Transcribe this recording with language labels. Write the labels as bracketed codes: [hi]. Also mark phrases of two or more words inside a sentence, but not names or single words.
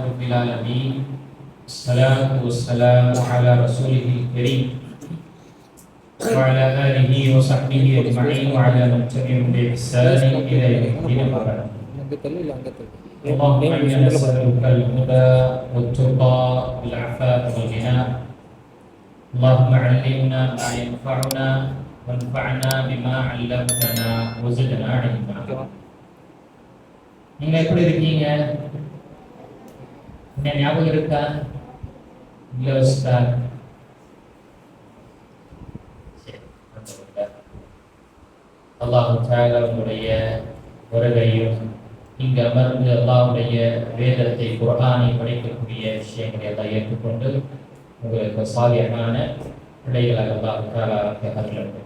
[ar] العالمين الصلاة والسلام على رسوله الكريم وعلى آله وصحبه أجمعين وعلى من تبعهم بإحسان إلى يوم الدين وبعد. اللهم إنا نسألك الهدى والتقى والعفاف والغنى. اللهم علمنا ما ينفعنا وانفعنا بما علمتنا وزدنا علما. [ta] நீங்க எப்படி இருக்கீங்க? என்ன ஞாபகம் இருக்கா? இல்ல உஸ்தாத். [ar] الله تعالى [ta] உடைய வருகையும் இங்கு அமர்ந்து அல்லாஹ்வுடைய வேதத்தை குர்ஆனை படிக்கக்கூடிய விஷயங்களை எல்லாம் ஏற்றுக்கொண்டு உங்களுக்கு சாலியான பிள்ளைகளாக [ar] الله تعالى [ta] அருளட்டும்.